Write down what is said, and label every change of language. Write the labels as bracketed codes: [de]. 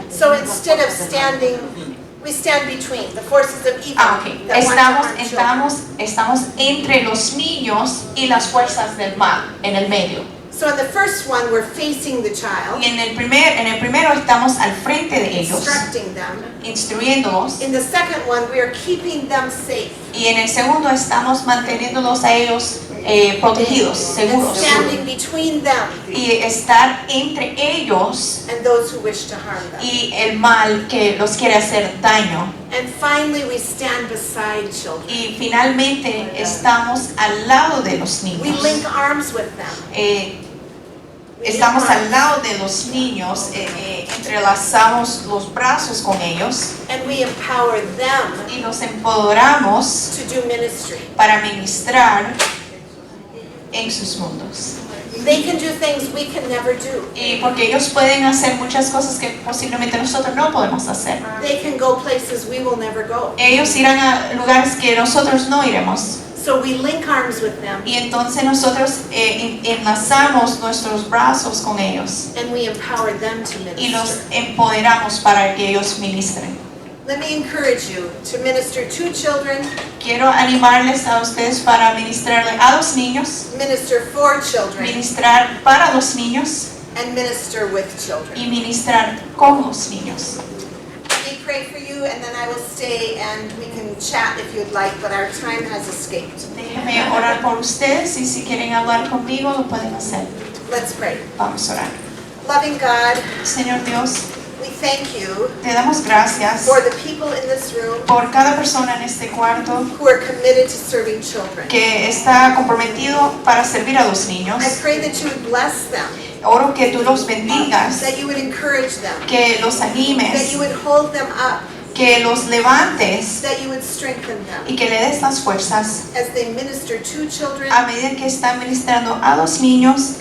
[en] So instead of standing, we stand between the forces of evil Okay. that want to harm children. [es] Estamos entre los niños y las fuerzas del mal, en el medio. [en] So in the first one, we're facing the child, [es] Y en el primero estamos al frente de ellos, [en] instructing them. [es] instruyéndolos. [en] In the second one, we are keeping them safe [es] Y en el segundo estamos manteniéndolos a ellos protegidos, [en] and [es] seguros. [en] standing between them [es] Y estar entre ellos [en] and those who wish to harm them. [es] y el mal que los quiere hacer daño. [en] And finally, we stand beside children. [es] Y finalmente estamos al lado de los [en] We [es] niños. [en] link arms with them. [es] Estamos al lado de los niños, entrelazamos los brazos con ellos [en] And we empower them [es] y los empoderamos [en] to do ministry. [es] para ministrar en sus mundos. [en] They can do things we can never do. [es] Y porque ellos pueden hacer muchas cosas que posiblemente nosotros no podemos hacer. [en] They can go places we will never go. [es] Ellos irán a lugares que nosotros no iremos. [en] So we link arms with them [es] Y entonces nosotros enlazamos nuestros brazos con ellos [en] and we empower them to [es] y los [en] minister. [es] empoderamos para que ellos ministren. [en] Let me encourage you to minister to children, [es] Quiero animarles a ustedes para ministrarle a los niños, [en] minister for children, [es] ministrar para los niños [en] and minister with children. [es] y ministrar con los niños. [en] Let me pray for you and then I will stay and we can chat if you'd like, but our time has escaped. [es] Déjenme orar por ustedes y si quieren hablar conmigo lo pueden hacer. [en] Let's pray. [es] Vamos a orar. [en] Loving God, [es] Señor Dios, [en] we thank you [es] te damos gracias [en] for the people in this room [es] por cada persona en este cuarto [en] who are committed to serving children. [es] que está comprometido para servir a los niños. [en] I pray that you would bless them, [es] Oro que tú los bendigas, [en] that you would encourage them, [es] que los [en] that [es] animes, [en] you would hold them up, [es] que los levantes [en] that you would strengthen them [es] y que le des las fuerzas [en] as they minister to children, [es] a medida que están ministrando a los niños,